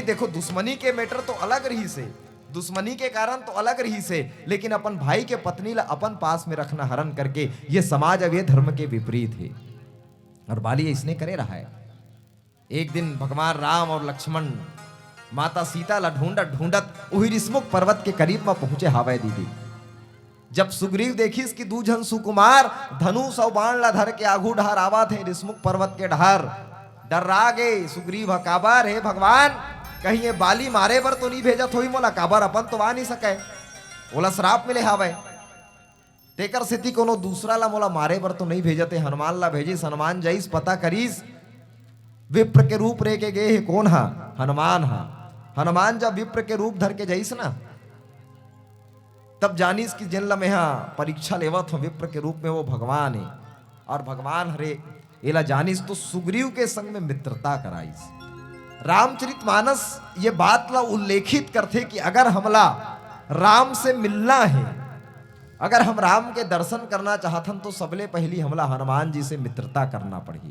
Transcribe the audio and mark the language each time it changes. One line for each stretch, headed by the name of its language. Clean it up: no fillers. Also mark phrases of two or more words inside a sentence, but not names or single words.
Chhattisgarhi: देखो दुश्मनी के मैटर तो अलग रही से, दुश्मनी के कारण तो अलग रही से, लेकिन अपन भाई के पत्नी ला अपन पास में रखना हरण करके ये समाज अब ये धर्म के विपरीत है। और बाली इसने करे रहा है। एक दिन भगवान राम और लक्ष्मण माता सीता ला ढूंढत ढूंढत वही ऋषमुख पर्वत के करीब में पहुंचे हावै दीदी। जब सुग्रीव देखिस कि दूजन सुकुमार धनुष और बाण ला धर के आगू ढहार आवा थे ऋषमुख पर्वत के ढहार, डर्रा गए सुग्रीव काबर हे भगवान, कहीं ये बाली मारे बर तो नहीं भेजत होई मोला, काबर अपन तो आ नहीं सके, ओला श्राप मिले हावै तेकर सेती कोनो दूसरा ला मोला मारे बर तो नहीं भेजते, हनुमान ला भेजिस। हनुमान जाइस पता करीस विप्र के रूप रे के गए हे कौन हा, हनुमान हा। हनुमान जब विप्र के रूप धर के जाइस ना तब जानिस कि जिन ला में परीक्षा लेवत हो विप्र के रूप में वो भगवान है, और भगवान हरे एला जानिस तो सुग्रीव के संग में मित्रता कराइस। रामचरितमानस ये बात ला उल्लेखित करते कि अगर हमला राम से मिलना है, अगर हम राम के दर्शन करना चाहतन तो सबले पहली हमला हनुमान जी से मित्रता करना पड़ी।